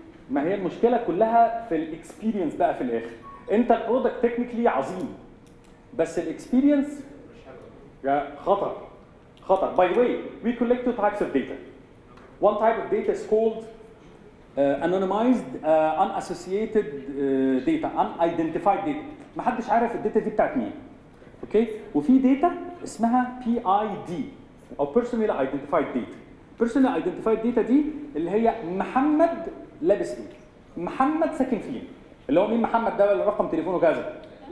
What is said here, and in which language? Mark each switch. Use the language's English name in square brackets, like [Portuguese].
[Arabic] ما هي المشكله كلها في الاكسبيرينس بقى في الاخر. انت البرودكت تكنيكلي عظيم بس الاكسبيرينس خطر. [English] By the way, we collect 2 types of data. One type of data is called anonymized, unassociated data, unidentified data. [Arabic] ما حدش عارف الداتا دي بتاعت مين. اوكي؟ وفي داتا اسمها PID او Personally Identified Data. Personally Identified Data دي اللي هي محمد لابس ايه؟ محمد ساكن فين؟ اللي هو مين محمد ده ولا رقم تليفونه كذا.